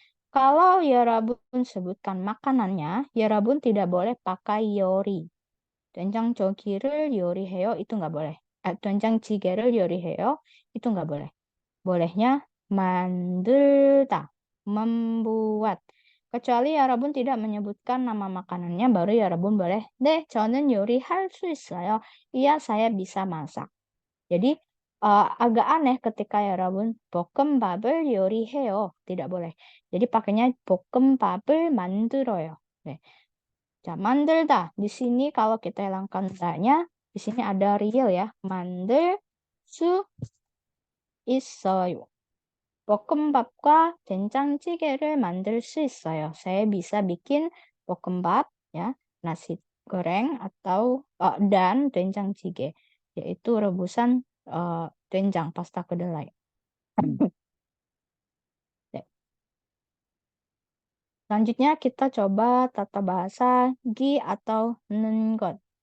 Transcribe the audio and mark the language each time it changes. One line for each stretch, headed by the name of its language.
Indonesian: Kalau 여러분 sebutkan makanannya, 여러분 tidak boleh pakai 요리.
Korean: 된장조기를 요리해요.
Indonesian: itu nggak boleh.
Korean: 된장찌개를 요리해요.
Indonesian: itu nggak boleh. Bolehnya 만들다, membuat. Kecuali 여러분 tidak menyebutkan nama makanannya, baru 여러분 boleh.
Korean: 네, 저는 요리할 수 있어요.
Indonesian: Iya, saya bisa masak. Jadi agak aneh ketika 여러분
Korean: 볶음밥을 요리해요.
Indonesian: Tidak boleh. Jadi pakainya
Korean: 볶음밥을 만들어요. 네. 자, 만들다.
Indonesian: Di sini kalau kita hilangkan da-nya, di sini ada real ya.
Korean: 만들 수 있어요. 볶음밥과 된장찌개를 만들 수 있어요.
Indonesian: Saya bisa bikin 볶음밥, ya, nasi goreng atau dan 된장찌개, yaitu rebusan 된장, pasta kedelai. Ya. Selanjutnya kita coba tata bahasa gi atau nengot.